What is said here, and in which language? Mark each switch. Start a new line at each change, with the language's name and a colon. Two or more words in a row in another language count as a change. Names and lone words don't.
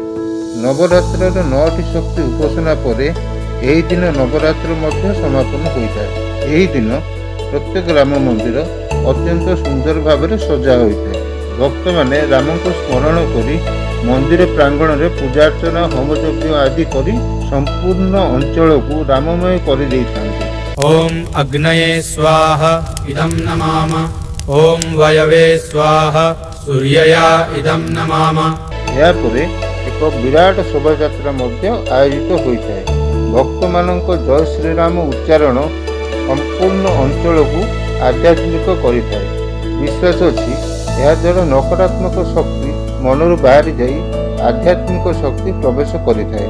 Odia: ନବରାତ୍ରର 9ଟି ଶକ୍ତି ଉପାସନା ପରେ ଏହି ଦିନ ନବରାତ୍ର ମଧ୍ୟ ସମାପନ ହୋଇଥାଏ। ଏହି ଦିନ ପ୍ରତ୍ୟେକ ରାମ ମନ୍ଦିର ଅତ୍ୟନ୍ତ ସୁନ୍ଦର ଭାବରେ ସଜା ହୋଇଥାଏ। ଭକ୍ତମାନେ ରାମଙ୍କୁ ସ୍ମରଣ କରି ମନ୍ଦିର ପ୍ରାଙ୍ଗଣରେ ପୂଜାର୍ଚ୍ଚନା ହୋମଯଜ୍ଞ ଆଦି କରି ସମ୍ପୂର୍ଣ୍ଣ ଅଞ୍ଚଳକୁ ରାମମୟ କରିଦେଇଥାନ୍ତି।
Sanskrit: ओम अग्नये स्वाहा इदं नमाम ओम वयवे स्वाहा सूर्यया इदं नमाम।
Odia: ଏହାପରେ ଏକ ବିରାଟ ଶୋଭାଯାତ୍ରା ମଧ୍ୟ ଆୟୋଜିତ ହୋଇଥାଏ। ଭକ୍ତମାନଙ୍କ ଜୟ ଶ୍ରୀରାମ ଉଚ୍ଚାରଣ ସମ୍ପୂର୍ଣ୍ଣ ଅଞ୍ଚଳକୁ ଆଧ୍ୟାତ୍ମିକ କରିଥାଏ। ବିଶ୍ୱାସ ଅଛି ଏହାଦ୍ୱାରା ନକାରାତ୍ମକ ଶକ୍ତି ମନରୁ ବାହାରି ଯାଇ ଆଧ୍ୟାତ୍ମିକ ଶକ୍ତି ପ୍ରବେଶ କରିଥାଏ।